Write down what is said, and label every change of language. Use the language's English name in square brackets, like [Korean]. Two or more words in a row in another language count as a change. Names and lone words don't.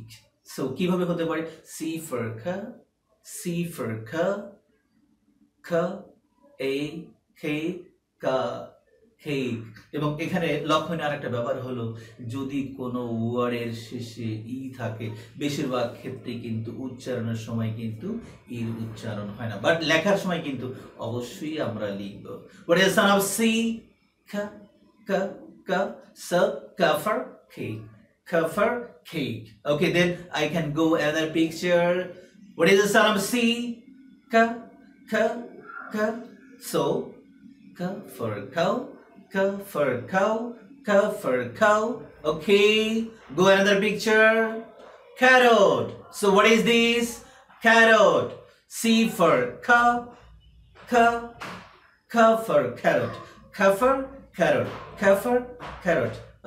[Bangla] সো কিভাবে হতে পারে? [English] C for kha, C for kha, [Bangla] খা এ খে কা, কেক। এবং এখানে লক্ষণীয় আরেকটা ব্যাপার হলো, যদি কোনো ওয়ার্ডের শেষে ই থাকে বেশিরভাগ ক্ষেত্রে কিন্তু উচ্চারণের সময় কিন্তু ইর উচ্চারণ হয় না, বাট লেখার সময় কিন্তু অবশ্যই আমরা লিখব। [English] What is the sound of C? Ka, ka, ka. So ka for cake, ka for cake. Okay, then I can go another picture. What is the sound of C? Ka, ka, ka. So ka for cow, ka for cow, ka for cow. Okay, go another picture. Carrot. So what is this? Carrot. C for ka, ka, ka for carrot, ka for carrot, ka for carrot.